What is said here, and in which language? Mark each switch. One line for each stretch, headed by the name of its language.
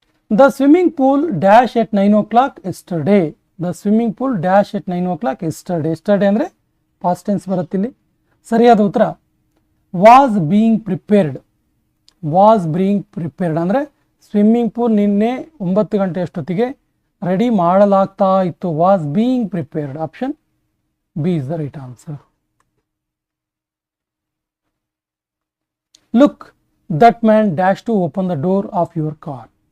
English: The swimming pool dash at 9 o'clock yesterday. The swimming pool dash at 9 o'clock yesterday. Yesterday
Kannada: ಅಂದರೆ
English: past tense
Kannada: ಬರುತ್ತಿಲ್ಲಿ. ಸರಿಯಾದ ಉತ್ತರ
English: was being prepared. Was being prepared
Kannada: ಅಂದರೆ swimming pool ನಿನ್ನೆ 9 ಗಂಟೆ ಅಷ್ಟೊತ್ತಿಗೆ ready ಮಾಡಲಾಗ್ತಾ ಇತ್ತು.
English: was being prepared. Option B is the right answer. Look, that man dashed to open the door of your car.